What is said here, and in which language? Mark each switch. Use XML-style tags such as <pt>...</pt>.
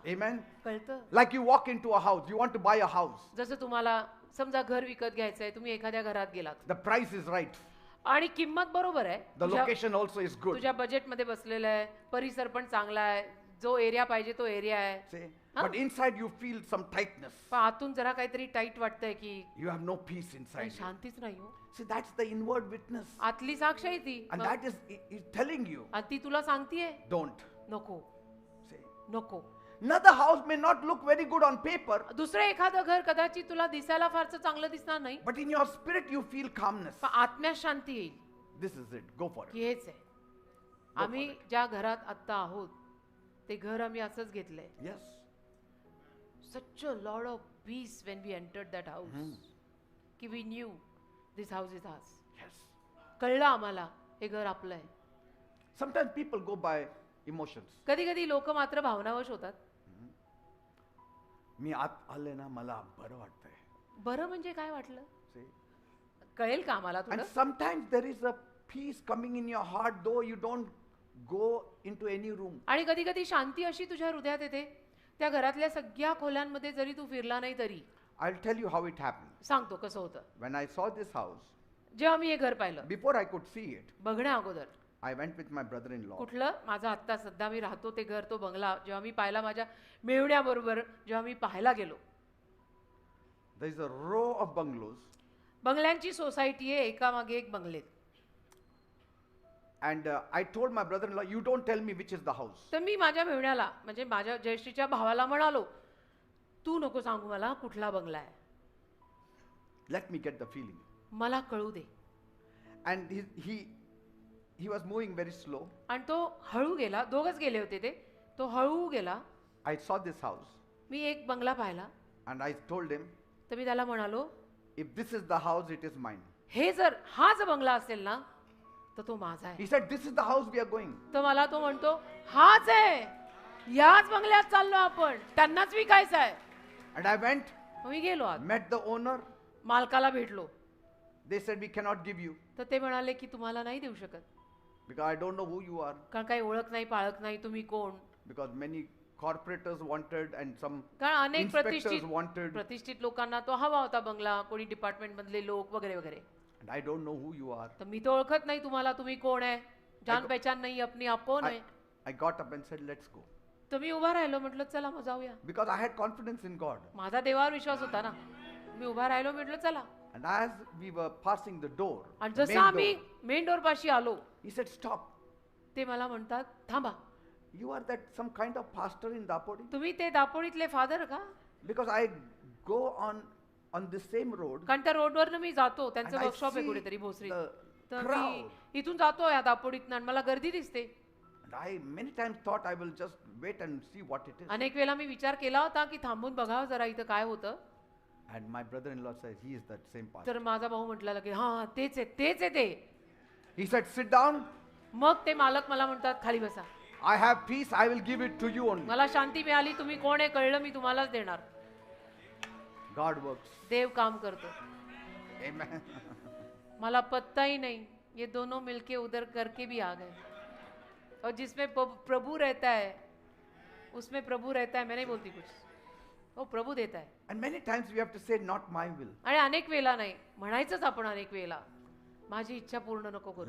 <en>Amen.</en> <mr>कळतं?</mr> <en>Like you walk into a house, you want to buy a house.</en> <mr>जसं तुम्हाला समजा घर विकत घ्यायचंय, तुम्ही एखाद्या घरात गेलात</mr> <en>The price is right.</en> <mr>आणि किंमत बरोबर आहे,</mr> <en>The location also is good.</en> <mr>तुझ्या बजेटमध्ये बसलेलं आहे, परिसर पण चांगला आहे, जो एरिया पाहिजे तो एरिया आहे</mr> <en>See? Huh? But inside you feel some tightness.</en> <mr>पण आतून जरा काहीतरी टाईट वाटतंय की</mr> <en>You have no peace</en> <mr>काही</mr> <en>inside you.</en> <mr>शांतीच नाही हो.</mr> <en>See, that's the inward witness.</en> <mr>आतली साक्ष आहे ती</mr> <en>And that is telling you,</en> <mr>आणि ती तुला सांगतीये</mr> <en>don't.</en> <mr>नको</mr> <en>See?</en> <mr>नको.</mr> <en>Another house may not look very good on paper,</en> <mr>दुसरं एखादं घर कदाचित तुला दिसायला फारसं चांगलं दिसणार नाही</mr> <en>but in your spirit you feel calmness.</en> <mr>पण आत्म्यात शांती येईल</mr> <en>This is it. Go for it.</en> <mr>की हेच आहे. आम्ही ज्या घरात आत्ता आहोत ते घर आम्ही असंच घेतलंय.</mr> <en>Yes. Such a lot of peace when we entered that house. की we knew this house is ours. Yes.</en> <mr>कळलं आम्हाला हे घर आपलं आहे.</mr> <en>Sometimes people go by emotions.</en> <mr>कधी कधी लोक मात्र भावनावश होतात. मी आत आले ना मला बरं वाटतंय. बरं म्हणजे काय वाटलं</mr> <en>See?</en> <mr>कळेल का आम्हाला</mr> <en>And</en> <mr>थोडं.</mr> <en>sometimes there is a peace coming in your heart though you don't go into any room.</en> <mr>आणि कधी कधी शांती अशी तुझ्या हृदयात येते त्या घरातल्या सगळ्या खोल्यांमध्ये जरी तू फिरला नाही तरी.</mr> <en>I'll tell you how it happened.</en> <mr>सांगतो कसं होतं.</mr> <en>When I saw this house,</en> <mr>जेव्हा मी हे घर पाहिलं</mr> <en>before I could see it,</en> <mr>बघण्या अगोदर</mr> <en>I went with my brother-in-law.</en> <mr>कुठलं माझं आत्ता सध्या मी राहतो ते घर तो बंगला जेव्हा मी पाहिला माझ्या मेहुण्याबरोबर जेव्हा मी पाहायला गेलो.</mr> <en>There is a row of bungalows,</en> <mr>बंगल्यांची society आहे एकामागे एक बंगले.</mr> <en>and I told my brother-in-law, "You don't tell me which is the house."</en> <mr>तर मी माझ्या मेहुण्याला म्हणजे माझ्या जयश्रीच्या भावाला म्हणालो तू नको सांगू मला कुठला बंगला आहे.</mr> <en>Let me get the feeling.</en> <mr>मला कळू दे.</mr> <en>And he was moving very slow.</en> <mr>आणि तो हळू गेला. दोघच गेले होते ते. तो हळू गेला.</mr> <en>I saw this house,</en> <mr>मी एक बंगला पाहिला.</mr> <en>and I told him,</en> <mr>तर मी त्याला म्हणालो</mr> <en>"If this is the house, it is mine."</en> <mr>हे जर हा जर बंगला असेल ना तर तो माझा आहे.</mr> <en>He said, "This is the house we are going."</en> <mr>तर मला तो म्हणतो हाच आहे याच बंगल्यात चाललो आपण त्यांनाच विकायचा आहे.</mr> <en>And I went,</en> <mr>मग मी गेलो आत.</mr> <en>met the owner.</en> <mr>मालकाला भेटलो.</mr> <en>They said, "We cannot give you</en> <mr>तर ते म्हणाले की तुम्हाला नाही देऊ शकत</mr> <en>because I don't know who you are."</en> <mr>कारण काही ओळख नाही पाळख नाही तुम्ही कोण.</mr> <en>Because many corporators wanted and some</en> <mr>कारण अनेक</mr> <en>inspectors wanted.</en> <mr>प्रतिष्ठित लोकांना तो हवा होता बंगला. कोणी डिपार्टमेंट मधले लोक वगैरे वगैरे.</mr> <en>And I don't know who you are.</en> <mr>तर मी तो ओळखत नाही तुम्हाला तुम्ही कोण आहे.</mr> <hi>जान पहचान</hi> <mr>नाही</mr> <hi>अपनी आप</hi> <mr>कोण आहे.</mr> <en>I got up and said, "Let's go."</en> <mr>तर मी उभा राहिलो म्हटलं चला मग जाऊया.</mr> <en>Because I had confidence in God.</en> <mr>माझा देवावर विश्वास होता ना. मी उभा राहिलो म्हटलं चला.</mr> <en>And as we were passing the door,</en> <mr>आणि</mr> <en>main</en> <mr>जसं आम्ही</mr> <en>door,</en> <mr>मेन डोर पाशी आलो</mr> <en>he said, "Stop.</en> <mr>ते मला म्हणतात थांबा</mr> <en>You are that some kind of pastor in Dapodi?"</en> <mr>तुम्ही ते दापोडीतले फादर का.</mr> <en>Because I go on this same road</en> <mr>कारण त्या रोडवरनं मी जातो त्यांचं</mr> <en>and I</en> <mr>वर्कशॉप आहे</mr> <en>see</en> <mr>कुठेतरी भोसरी.</mr> <en>the</en> <mr>तर</mr> <en>crowd.</en> <mr>मी इथून जातो या दापोडीतनं आणि मला गर्दी दिसते.</mr> <en>And I many times thought I will just wait and see what it is.</en> <mr>अनेक वेळेला मी विचार केला होता की थांबून बघावं जरा इथं काय होतं.</mr> <en>And my brother-in-law said, "He is that same pastor."</en> <mr>तर माझा भाऊ म्हटला की हा तेच आहे ते.</mr> <en>He said, "Sit down.</en> <mr>मग ते मालक मला म्हणतात खाली बसा.</mr> <en>I have peace. I will give it to you only."</en> <mr>मला शांती मिळाली. तुम्ही कोण आहे कळलं मी तुम्हालाच देणार.</mr> <en>God works.</en> <mr>देव काम करतो.</mr> <en>Amen.</en> <hi>मला पता ही नहीं ये दोनों मिलके उधर करके भी आ गए. और जिसमें प्रभु रहता है उसमें प्रभु रहता है. मैं नहीं बोलती कुछ. वो प्रभु देता है.</hi> <en>And many times we have to say, "Not my will.</en> <mr>आणि अनेक वेळेला नाही म्हणायचंच आपण अनेक वेळेला माझी इच्छा पूर्ण नको करू.</mr>